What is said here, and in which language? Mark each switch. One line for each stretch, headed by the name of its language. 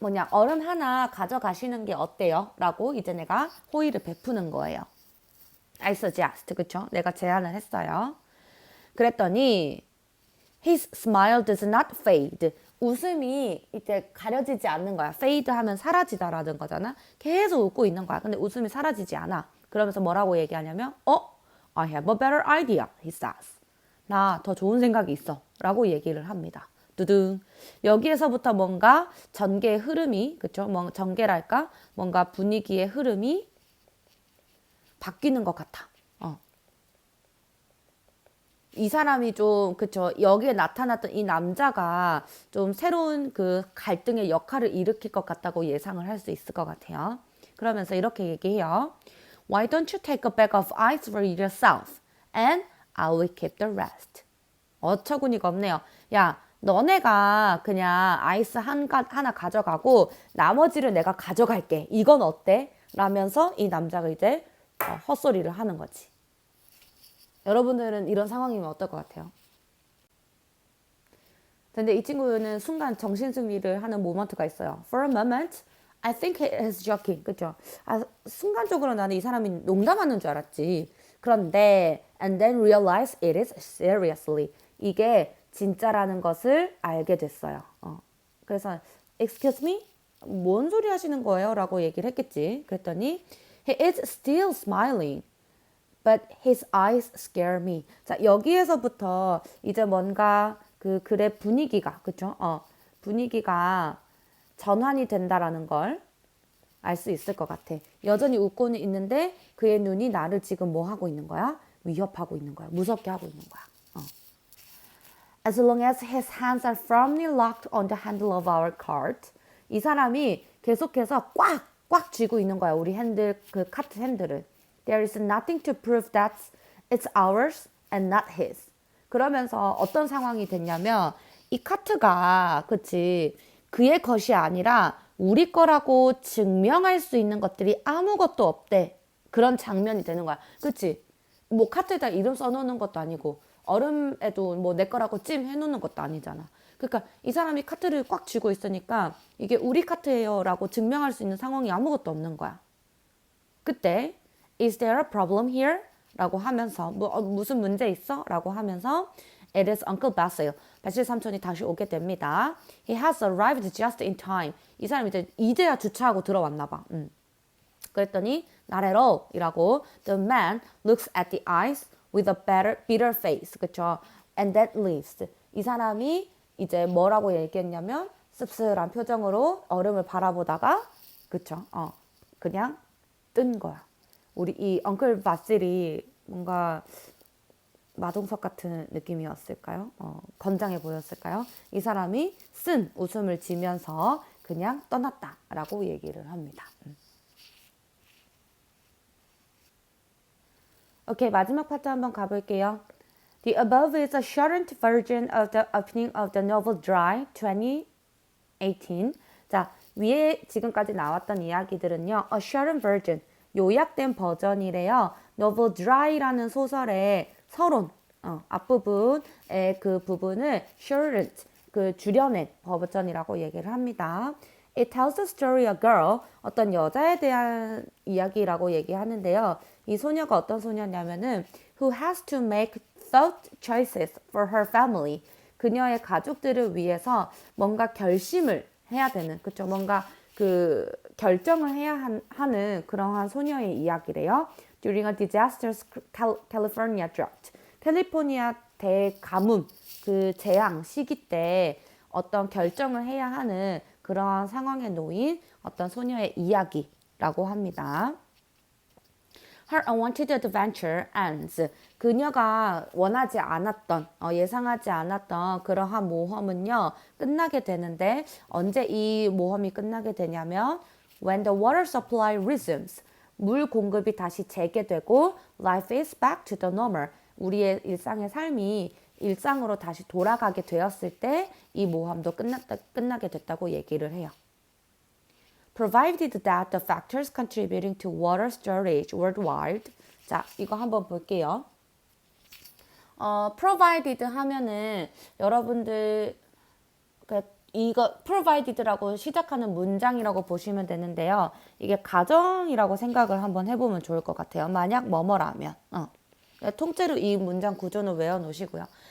Korean: 얼음 하나 가져가시는 게 어때요? 라고 이제 내가 호의를 베푸는 거예요.
English: I suggest.
Korean: 그쵸? 내가 제안을 했어요. 그랬더니
English: his smile does not fade.
Korean: 웃음이 이제 가려지지 않는 거야. fade 하면 사라지다라는 거잖아. 계속 웃고 있는 거야. 근데 웃음이 사라지지 않아. 그러면서 뭐라고 얘기하냐면
English: I have a better idea, he says.
Korean: 나 더 좋은 생각이 있어. 라고 얘기를 합니다. 두둥. 여기에서부터 뭔가 전개의 흐름이, 그쵸? 전개랄까? 뭔가 분위기의 흐름이 바뀌는 것 같아. 이 사람이 좀, 그쵸, 여기에 나타났던 이 남자가 좀 새로운 그 갈등의 역할을 일으킬 것 같다고 예상을 할 수 있을 것 같아요. 그러면서 이렇게 얘기해요.
English: Why don't you take a bag of ice for yourself and I will keep the rest.
Korean: 어처구니가 없네요. 야, 너네가 그냥 아이스 하나 가져가고 나머지를 내가 가져갈게. 이건 어때? 라면서 이 남자가 이제 헛소리를 하는 거지. 여러분들은 이런 상황이면 어떨 것 같아요? 근데 이 친구는 순간 정신승리를 하는 모먼트가 있어요.
English: For a moment, I think he is joking.
Korean: 그죠? 순간적으로 나는 이 사람이 농담하는 줄 알았지. 그런데,
English: and then realize it is seriously.
Korean: 이게 진짜라는 것을 알게 됐어요. 그래서,
English: excuse me?
Korean: 뭔 소리 하시는 거예요? 라고 얘기를 했겠지.
English: 그랬더니, he is still smiling. But his eyes scare me.
Korean: 자, 여기에서부터 이제 뭔가 그 글의 분위기가, 그쵸? 분위기가 전환이 된다라는 걸 알 수 있을 것 같아. 여전히 웃고는 있는데 그의 눈이 나를 지금 뭐 하고 있는 거야? 위협하고 있는 거야. 무섭게 하고 있는 거야.
English: As long as his hands are firmly locked on the handle of our cart.
Korean: 이 사람이 계속해서 꽉 쥐고 있는 거야. 우리 핸들, 그 카트 핸들을.
English: There is nothing to prove that it's ours and not his.
Korean: 그러면서 어떤 상황이 됐냐면 이 카트가 그치 그의 것이 아니라 우리 거라고 증명할 수 있는 것들이 아무것도 없대. 그런 장면이 되는 거야. 그치? 뭐 카트에다 이름 써놓는 것도 아니고 얼음에도 뭐 내 거라고 찜 해놓는 것도 아니잖아. 그러니까 이 사람이 카트를 꽉 쥐고 있으니까 이게 우리 카트예요 라고 증명할 수 있는 상황이 아무것도 없는 거야. 그때
English: Is there a problem here?
Korean: 라고 하면서 무슨 문제 있어? 라고 하면서
English: It is Uncle Basil.
Korean: 바실 삼촌이 다시 오게 됩니다.
English: He has arrived just in time.
Korean: 이 사람이 이제야 주차하고 들어왔나 봐. 그랬더니
English: Not at all
Korean: 이라고
English: The man looks at the ice with a bitter face.
Korean: 그쵸?
English: And then leaves.
Korean: 이 사람이 이제 뭐라고 얘기했냐면 씁쓸한 표정으로 얼음을 바라보다가 그쵸? 그냥 뜬 거야. 우리 이 엉클 바실이 뭔가 마동석 같은 느낌이었을까요? 건장해 보였을까요? 이 사람이 쓴 웃음을 지면서 그냥 떠났다라고 얘기를 합니다. 오케이, 마지막 파트 한번 가볼게요.
English: The above is a shortened version of the opening of the novel Dry 2018.
Korean: 자, 위에 지금까지 나왔던 이야기들은요.
English: A shortened version,
Korean: 요약된 버전이래요. novel Dry라는 소설의 서론, 앞부분의 그 부분을 shortened, 그 줄여낸 버전이라고 얘기를 합니다.
English: It tells the story of a girl,
Korean: 어떤 여자에 대한 이야기라고 얘기하는데요. 이 소녀가 어떤 소녀냐면은
English: who has to make thought choices for her family.
Korean: 그녀의 가족들을 위해서 뭔가 결심을 해야 되는, 그쵸? 뭔가 그 결정을 해야 하는 그러한 소녀의 이야기래요.
English: During a disastrous California drought.
Korean: 캘리포니아 대가뭄, 그 재앙 시기 때 어떤 결정을 해야 하는 그러한 상황에 놓인 어떤 소녀의 이야기라고 합니다.
English: Her unwanted adventure ends.
Korean: 그녀가 원하지 않았던, 예상하지 않았던 그러한 모험은요, 끝나게 되는데, 언제 이 모험이 끝나게 되냐면,
English: when the water supply resumes.
Korean: 물 공급이 다시 재개되고,
English: life is back to the normal.
Korean: 우리의 일상의 삶이 일상으로 다시 돌아가게 되었을 때, 이 모험도 끝나게 됐다고 얘기를 해요.
English: Provided that the factors contributing to water storage worldwide.
Korean: 자, 이거 한번 볼게요. provided 하면은 여러분들 이거 provided라고 시작하는 문장이라고 보시면 되는데요. 이게 가정이라고 생각을 한번 해보면 좋을 것 같아요. 만약 뭐뭐라면. 통째로 이 문장 구조는 외워놓으시고요.